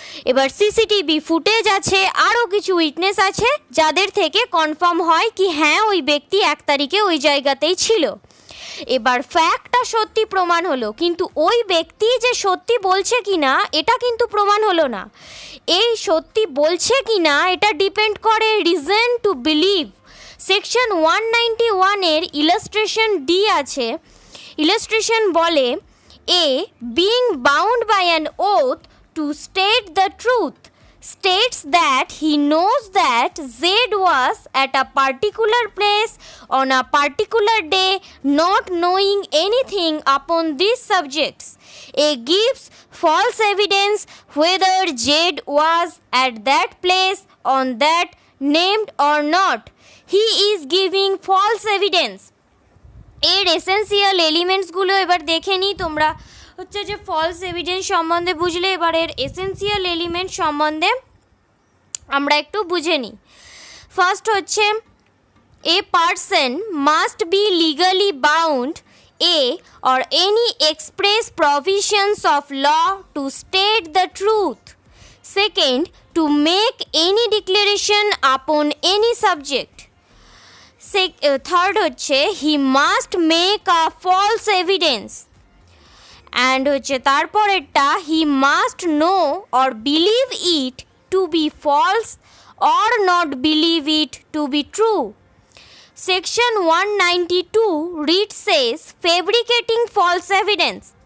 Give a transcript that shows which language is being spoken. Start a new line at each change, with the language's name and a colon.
Bangla: এবার CCTV footage আছে, আরও কিছু উইটনেস আছে যাদের থেকে কনফার্ম হয় কি হ্যাঁ ওই ব্যক্তি 1 তারিখে ওই জায়গাতেই ছিল। এবার ফ্যাক্টটা সত্যি প্রমাণ হলো, কিন্তু ওই ব্যক্তি যে সত্যি বলছে কি না এটা কিন্তু প্রমাণ হলো না। এই সত্যি বলছে কি না এটা ডিপেন্ড করে রিজন টু বিলিভ। সেকশন 191 এর ইলাস্ট্রেশন ডি আছে।
English: illustration
Bangla: বলে
English: A being bound by an oath to state the truth states that he knows that Z was at a particular place on a particular day, not knowing anything upon these subjects. A gives false evidence whether Z was at that place on that named or not. He is giving false evidence.
Bangla: এর essential এলিমেন্টসগুলো এবার দেখে নিই। তোমরা হচ্ছে যে false evidence সম্বন্ধে বুঝলে, এবার এর এসেন্সিয়াল এলিমেন্ট সম্বন্ধে আমরা একটু বুঝে নিই।
English: First হচ্ছে a person must be legally bound or any express provisions of law to state the truth. Second, to make any declaration upon any subject. Third হচ্ছে he must make a false evidence. And
Bangla: হচ্ছে তারপরেরটা
English: He must know or believe it to be false or not believe it to be true. Section 192 read says fabricating false evidence,